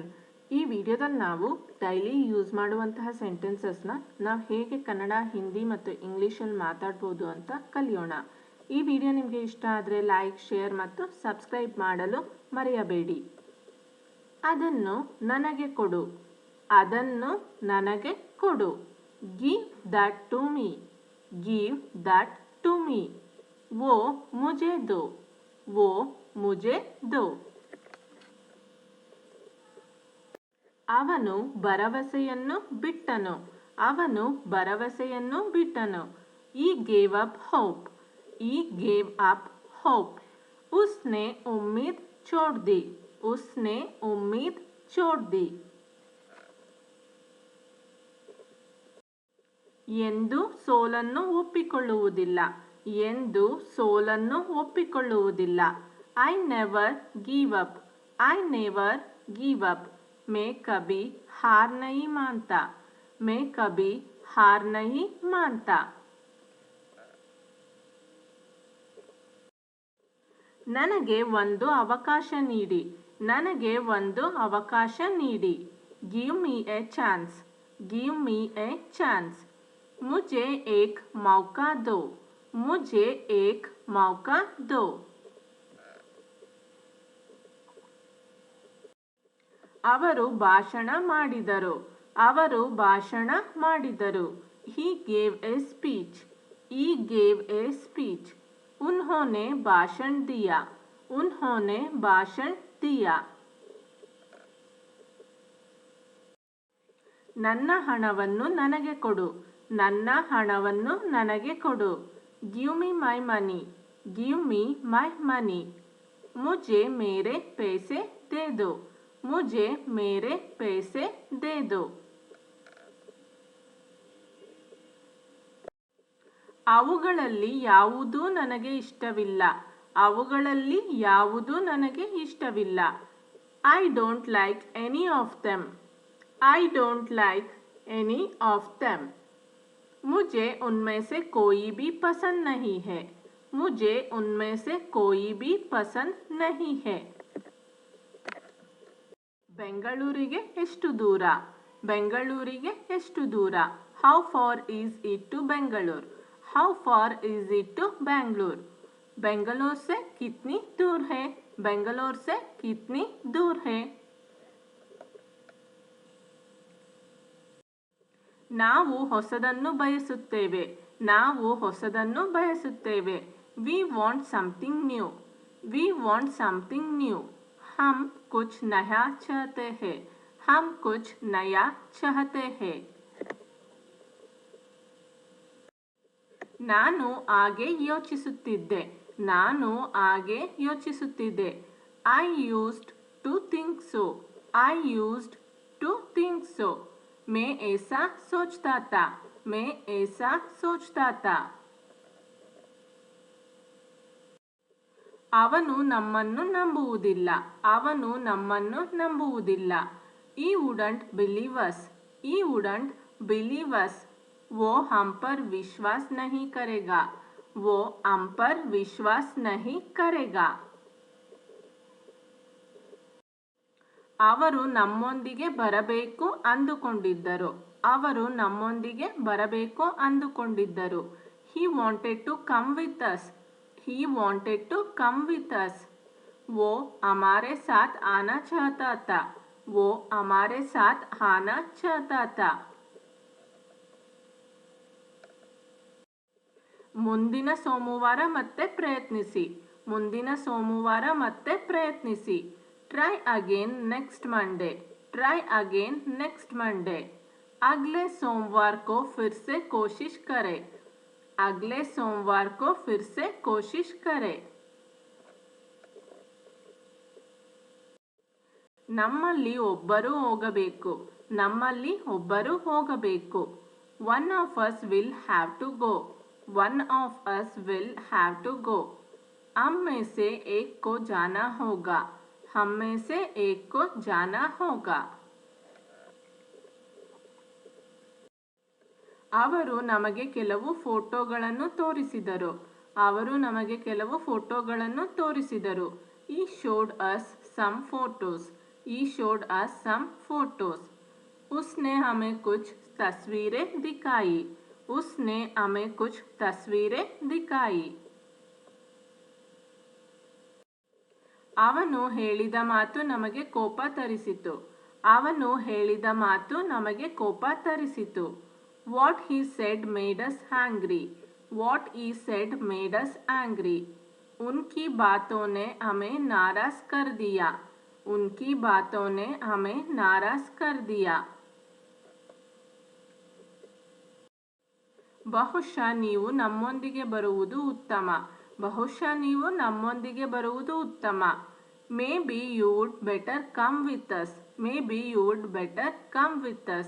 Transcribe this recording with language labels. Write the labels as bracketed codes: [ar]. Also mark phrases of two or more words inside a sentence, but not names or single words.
[kn] ಈ ವಿಡಿಯೋದಲ್ಲಿ ನಾವು [en] daily use [kn] ಮಾಡುವಂತಹ ಸೆಂಟೆನ್ಸಸ್ನ ನಾವು ಹೇಗೆ ಕನ್ನಡ, ಹಿಂದಿ ಮತ್ತು ಇಂಗ್ಲೀಷಲ್ಲಿ ಮಾತಾಡ್ಬೋದು ಅಂತ ಕಲಿಯೋಣ. ಈ ವಿಡಿಯೋ ನಿಮಗೆ ಇಷ್ಟ ಆದರೆ [en] like, share [kn] ಮತ್ತು ಸಬ್ಸ್ಕ್ರೈಬ್ ಮಾಡಲು ಮರೆಯಬೇಡಿ. ಅದನ್ನು ನನಗೆ ಕೊಡು. ಅದನ್ನು ನನಗೆ ಕೊಡು. [en] Give that to me. Give that to me. [hi] वो मुझे दो. वो मुझे दो. [kn] ಅವನು ಭರವಸೆಯನ್ನು ಬಿಟ್ಟನು. ಅವನು ಭರವಸೆಯನ್ನು ಬಿಟ್ಟನು. [en] He gave up hope. He gave up hope. [hi] उसने उम्मीद छोड़ दी. उसने उम्मीद छोड़ दी. [kn] ಎಂದು ಸೋಲನ್ನು ಒಪ್ಪಿಕೊಳ್ಳುವುದಿಲ್ಲ. ಎಂದು ಸೋಲನ್ನು ಒಪ್ಪಿಕೊಳ್ಳುವುದಿಲ್ಲ. [en] I never give up. I never give up. [hi] मैं कभी हार नहीं मानता. मैं कभी हार नहीं मानता. [kn] ನನಗೆ ಒಂದು ಅವಕಾಶ ನೀಡಿ. ನನಗೆ ಒಂದು ಅವಕಾಶ ನೀಡಿ. [en] Give me a chance. Give me a chance. [hi] मुझे एक मौका दो. मुझे एक मौका दो. [kn] ಅವರು ಭಾಷಣ ಮಾಡಿದರು. ಅವರು ಭಾಷಣ ಮಾಡಿದರು. [en] He gave a speech. He gave a speech. [hi] उन्होंने भाषण दिया. उन्होंने भाषण दिया. [kn] ನನ್ನ ಹಣವನ್ನು ನನಗೆ ಕೊಡು. ನನ್ನ ಹಣವನ್ನು ನನಗೆ ಕೊಡು. [en] Give me my money. Give me my money. [hi] मुझे मेरे पैसे दे दो. मुझे मेरे पैसे दे दो. [kn] ಅವುಗಳಲ್ಲಿ ಯಾವುದೂ ನನಗೆ ಇಷ್ಟವಿಲ್ಲ. ಅವುಗಳಲ್ಲಿ ಯಾವುದೂ ನನಗೆ ಇಷ್ಟವಿಲ್ಲ. [en] I don't like any of them. I don't like any of them. [hi] मुझे उनमें से कोई भी पसंद नहीं है. मुझे उनमें से कोई भी पसंद नहीं है. [kn] ಬೆಂಗಳೂರಿಗೆ ಎಷ್ಟು ದೂರ? ಬೆಂಗಳೂರಿಗೆ ಎಷ್ಟು ದೂರ? [en] How far is it to Bangalore? How far is it to Bangalore? [hi] बेंगलोर से कितनी दूर है? बेंगलोर से कितनी दूर है? [kn] ನಾವು ಹೊಸದನ್ನು ಬಯಸುತ್ತೇವೆ. ನಾವು ಹೊಸದನ್ನು ಬಯಸುತ್ತೇವೆ. [en] We want something new. We want something new. [hi] हम कुछ नया चाहते हैं. हम कुछ नया चाहते हैं. [kn] ನಾನು ಹಾಗೆ ಯೋಚಿಸುತ್ತಿದ್ದೆ. ನಾನು ಹಾಗೆ ಯೋಚಿಸುತ್ತಿದ್ದೆ. [en] I used to think so. I used to think so. [hi] मैं ऐसा सोचता था. मैं ऐसा सोचता था. [kn] ಅವನು ನಮ್ಮನ್ನು ನಂಬುವುದಿಲ್ಲ. ಅವನು ನಮ್ಮನ್ನು ನಂಬುವುದಿಲ್ಲ. [en] He wouldn't believe us. He wouldn't believe us. [hi] वो हम पर विश्वास नहीं करेगा. वो हम पर विश्वास नहीं करेगा. [kn] ಅವರು ನಮ್ಮೊಂದಿಗೆ ಬರಬೇಕು ಅಂದುಕೊಂಡಿದ್ದರು. ಅವರು ನಮ್ಮೊಂದಿಗೆ ಬರಬೇಕು ಅಂದುಕೊಂಡಿದ್ದರು. [en] He wanted to come with us. He wanted to come with us. [hi] वो हमारे साथ आना चाहता था. वो हमारे साथ आना चाहता था. [kn] ಮುಂದಿನ ಸೋಮವಾರ ಮತ್ತೆ ಪ್ರಯತ್ನಿಸಿ. ಮುಂದಿನ ಸೋಮವಾರ ಮತ್ತೆ ಪ್ರಯತ್ನಿಸಿ. [en] Try again next Monday. Try again next Monday. [hi] अगले सोमवार को फिर से कोशिश करें. अगले सोमवार को फिर से कोशिश करें. [kn] ನಮ್ಮಲ್ಲಿ ಒಬ್ಬರು ಹೋಗಬೇಕು. ನಮ್ಮಲ್ಲಿ ಒಬ್ಬರು ಹೋಗಬೇಕು. [en] One of us will have to go. One of us will have to go. [hi] हम में से एक को जाना होगा. हम में से एक को जाना होगा. [kn] ಅವರು ನಮಗೆ ಕೆಲವು ಫೋಟೋಗಳನ್ನು ತೋರಿಸಿದರು. ಅವರು ನಮಗೆ ಕೆಲವು ಫೋಟೋಗಳನ್ನು ತೋರಿಸಿದರು. [en] He showed us some photos. He showed us some photos. [hi] उसने हमें कुछ तस्वीरें दिखाई. उसने हमें कुछ तस्वीरें दिखाई. [kn] ಅವನು ಹೇಳಿದ ಮಾತು ನಮಗೆ ಕೋಪ ತರಿಸಿತು. ಅವನು ಹೇಳಿದ ಮಾತು ನಮಗೆ ಕೋಪ ತರಿಸಿತು. [en] What he said made us angry. What he said made us angry. [hi] उनकी बातों ने हमें नाराज कर दिया. उनकी बातों ने हमें नाराज कर दिया. [kn] ಬಹುಶಃ ನೀವು ನಮ್ಮೊಂದಿಗೆ ಬರುವುದು ಉತ್ತಮ. ಬಹುಶಃ ನೀವು ನಮ್ಮೊಂದಿಗೆ ಬರುವುದು ಉತ್ತಮ. [en] Maybe you would better come with us. Maybe you would better come with us.